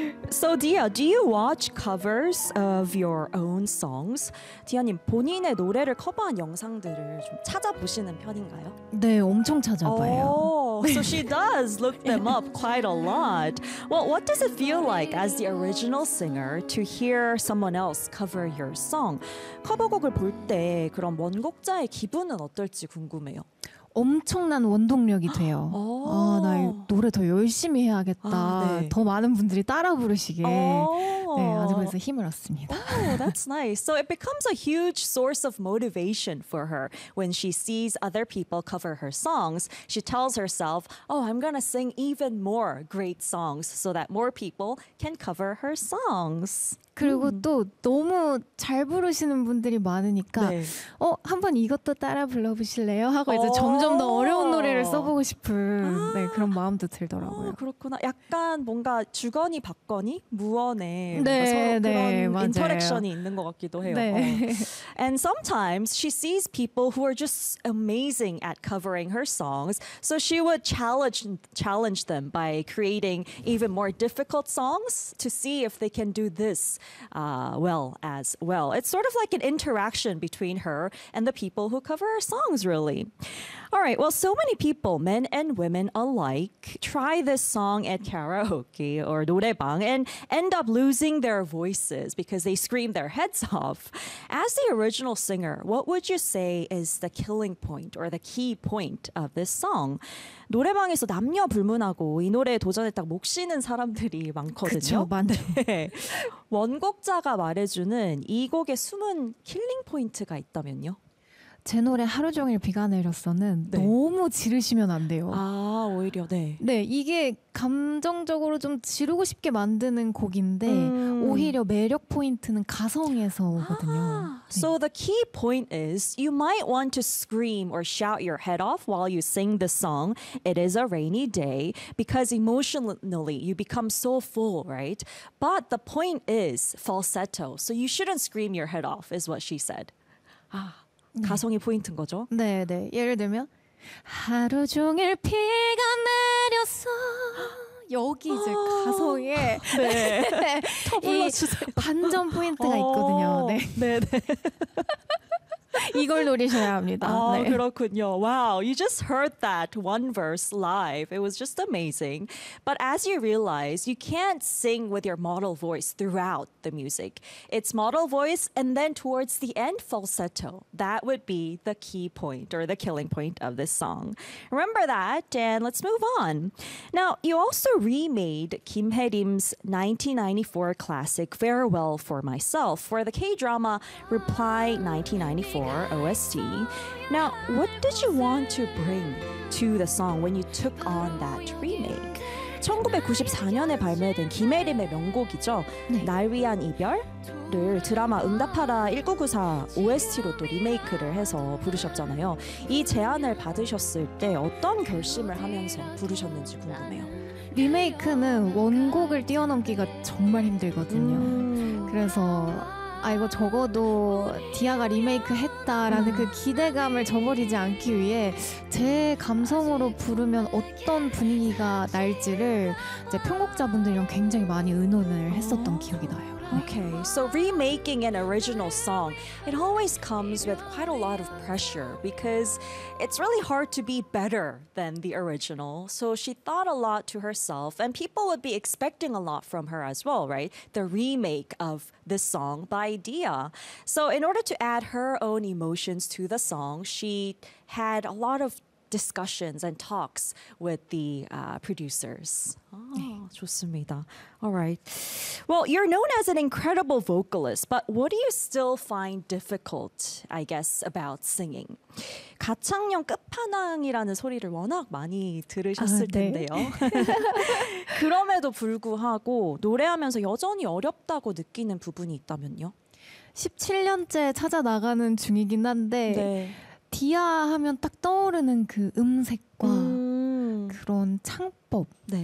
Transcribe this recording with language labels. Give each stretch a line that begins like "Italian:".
English: So, Dia, do you watch covers of your own songs?
Korean: Dia님, 본인의 노래를 커버한 영상들을 좀 찾아보시는 편인가요? 네, 엄청 찾아봐요.
English: Oh, so she does look them up quite a lot. Well, what does it feel like as the original singer to hear someone else cover your song?
Korean: 커버곡을 볼 때 그런 원곡자의 기분은 어떨지 궁금해요. 엄청난 원동력이 돼요. 아, 나 노래 더 열심히 해야겠다. 아, 네. 더 많은 분들이 따라 부르시게. 네, 아주 그래서 힘을 얻습니다.
English: Oh, that's nice. So it becomes a huge source of motivation for her when she sees other people cover her songs. She tells herself, "Oh, I'm gonna sing even more great songs so that more people can cover her songs."
Korean: 그리고 또 너무 잘 부르시는 분들이 많으니까 네. 어? 한번 이것도 따라 불러보실래요? 하고 이제 점점 더 어려운 노래를 써보고 싶은 네, 그런 마음도 들더라고요. 그렇구나. 약간 뭔가 주거니 받거니 무언의 네, 네, 그런 맞아요. 인터랙션이 있는 것 같기도 해요. 네.
English: And sometimes she sees people who are just amazing at covering her songs. So she would challenge them by creating even more difficult songs to see if they can do this. Well, as well. It's sort of like an interaction between her and the people who cover her songs, really. All right, well, so many people, men and women alike, try this song at karaoke or 노래방 and end up losing their voices because they scream their heads off. As the original singer, what would you say is the killing point or the key point of this song?
Korean: 노래방에서 남녀 불문하고 이 노래에 도전했다고 목 쉬는 사람들이 많거든요. 그쵸, 맞네. 원곡자가 말해주는 이 곡의 숨은 킬링 포인트가 있다면요? 제 노래 하루 종일 비가 내렸어는 네. 너무 지르시면 안 돼요. 아, 오히려 네. 네, 이게 감정적으로 좀 지르고 싶게 만드는 곡인데 오히려 매력 포인트는 가성에서거든요. 아. 네.
English: So the key point is you might want to scream or shout your head off while you sing the song It Is a Rainy Day because emotionally you become so full, right? But the point is falsetto. So you shouldn't scream your head off is what she said.
Korean: 아. 가성이 포인트인 거죠? 네, 네. 예를 들면 하루 종일 비가 내렸어. 여기 이제 가성에 네. 더 불러주세요. 반전 포인트가 있거든요. 네, 네, 네. 이걸 노리셔야 합니다. 아, 네. 그렇군요.
English: Wow, you just heard that one verse live. It was just amazing. But as you realize, you can't sing with your model voice throughout the music. It's model voice and then towards the end falsetto. That would be the key point or the killing point of this song. Remember that and let's move on. Now, you also remade Kim Hae-rim's 1994 classic Farewell for Myself for the K-drama Reply 1994. For OST. Now, what did you want to bring to the song when you took on that remake?
Korean: 1994년에 발매된 김혜림의 명곡이죠. 네. 날 위한 이별을 드라마 응답하라 1994 OST로 또 리메이크를 해서 부르셨잖아요. 이 제안을 받으셨을 때 어떤 결심을 하면서 부르셨는지 궁금해요. 리메이크는 원곡을 뛰어넘기가 정말 힘들거든요. 그래서 아 이거 적어도 디아가 리메이크 했다라는 그 기대감을 저버리지 않기 위해 제 감성으로 부르면 어떤 분위기가 날지를 이제 편곡자분들이랑 굉장히 많이 의논을 했었던 기억이 나요.
English: Okay, so remaking an original song, it always comes with quite a lot of pressure because it's really hard to be better than the original. So she thought a lot to herself and people would be expecting a lot from her as well, right? The remake of this song by Dia. So in order to add her own emotions to the song, she had a lot of discussions and talks with the producers. Oh,
Korean: 좋습니다.
English: All right. Well, you're known as an incredible vocalist, but what do you still find difficult, I guess, about singing?
Korean: 가창력 끝판왕이라는 소리를 워낙 많이 들으셨을 아, 네. 텐데요. 그럼에도 불구하고 노래하면서 여전히 어렵다고 느끼는 부분이 있다면요? 17년째 찾아 나가는 중이긴 한데 네. 디아 하면 딱 떠오르는 그 음색과 그런 창 해법 네.